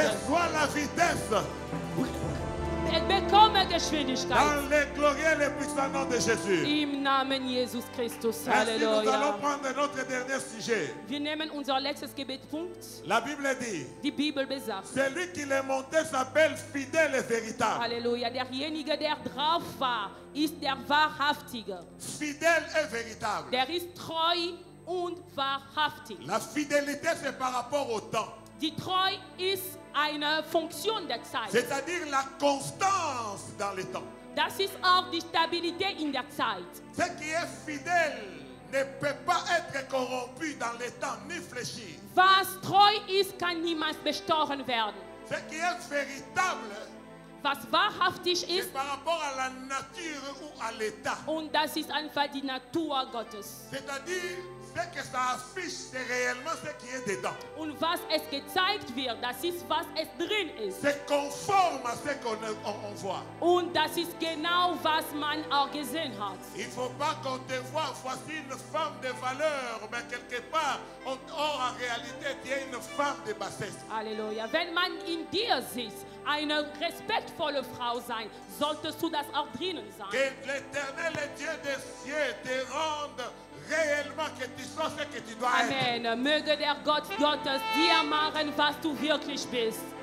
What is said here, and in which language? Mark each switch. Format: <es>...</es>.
<fr>Reçois la vitesse</fr> <de>Bekomme Geschwindigkeit.</de> <fr>dans le glorieux et le puissant nom de Jésus.</fr> <de>Im Namen Jesus Christus.</de> <fr>Ainsi, nous allons Halleluja. prendre notre dernier sujet.</fr> <de>Wir nehmen unser letztes Gebetspunkt.</de> <fr>La Bible dit,</fr> <de>Die Bibel besagt.</de> <fr>celui qui l'est monté s'appelle fidèle et véritable. Halleluja.</fr> <de>Derjenige, der drauf war, ist der Wahrhaftige.</de> <fr>Fidèle et véritable.</fr> <de>Der ist treu und wahrhaftig.</de> <fr>La fidélité, c'est par rapport au temps.</fr> <de>Die Treu ist eine Funktion der Zeit.</de> <fr>C'est-à-dire la constance dans le temps.</fr> <de>Das ist auch die Stabilität in der Zeit.</de> <fr>Ce qui est fidèle ne peut pas être corrompu dans le temps, ni fléchir.</fr> <de>Was treu ist, kann niemals bestochen werden.</de> <fr>Ce qui est véritable,</fr> <de>Was wahrhaftig ist,</de> <fr>c'est par rapport à la nature ou à l'état.</fr> <de>und das ist einfach die Natur Gottes.</de> <fr>C'est-à-dire, ce que ça affiche, c'est réellement ce qui est dedans.</fr> <de>Und was es gezeigt wird, das ist, was es drin ist.</de> <fr>C'est conforme à ce qu'on voit.</fr> <de>Und das ist genau, was man auch gesehen hat.</de> <fr>Il ne faut pas qu'on te voie, voici une femme de valeur, mais quelque part, or en réalité, tu es une femme de bassesse. Halleluja.</fr> <de>Wenn man in dir sieht, eine respektvolle Frau sein, solltest du das auch drinnen sein.</de> <fr>Que l'éternel Dieu des cieux te rende réellement que tu sois ce que tu dois être. Amen.</fr> <de>Möge der Gott Gottes dir machen, was du wirklich bist.</de>